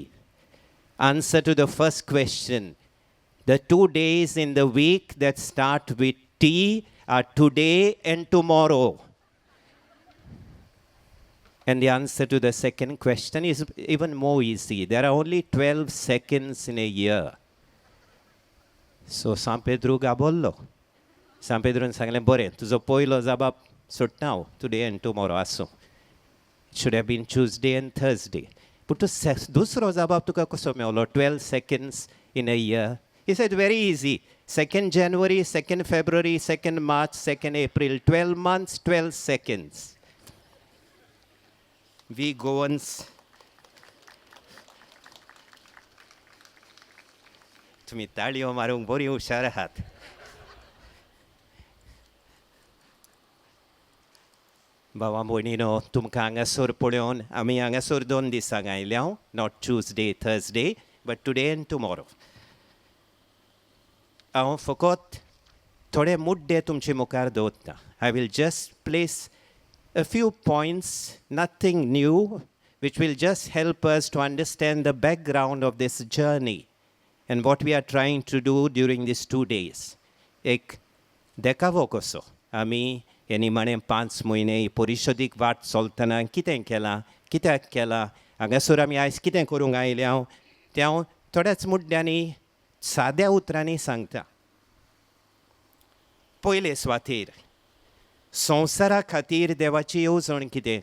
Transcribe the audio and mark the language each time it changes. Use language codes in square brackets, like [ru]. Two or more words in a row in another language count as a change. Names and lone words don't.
[en] Answer to the first question. The 2 days in the week that start with T are today and tomorrow. And the answer to the second question is even more easy. There are only 12 seconds in a year. [kok] So San Pedro gabollo. San Pedro सांगले बरें तुजो पयलो जबाब सुट्टा हांव [en] today and tomorrow [kok] आसूं. [en] It should have been Tuesday and Thursday. [kok] But दुसरो जबाब तुका कसो मेळलो 12 [en] seconds in a year? He said very easy. 2nd January, 2nd February, 2nd March, 2nd April. 12 months, 12 seconds. We Goans [kok] तुम्ही ताळयो मारूंक बरी हुशार आहात. बाबा भयणीनो तुमकां हांगासर पळोवन आमी हांगासर 2 दिसांक आयल्या, [en] नॉट Tuesday, Thursday, but today and tomorrow. [kok] हांव फकत थोडे मुद्दे तुमचे मुखार दवरतां. [en] I will just place a few points, nothing new, which will just help us to understand the background of this journey and what we are trying to do during these 2 days. [kok] एक देखावो कसो आमी हे निमाणे 5 म्हयने परिशदीक वाट चलतना कितें केलां, कित्याक केलां, हांगासर आमी आयज कितें करूंक आयल्या तें हांव थोड्याच मुद्द्यांनी साद्या उतरांनी सांगता. पयले सुवातेर संवसारा खातीर देवाची येवजण कितें?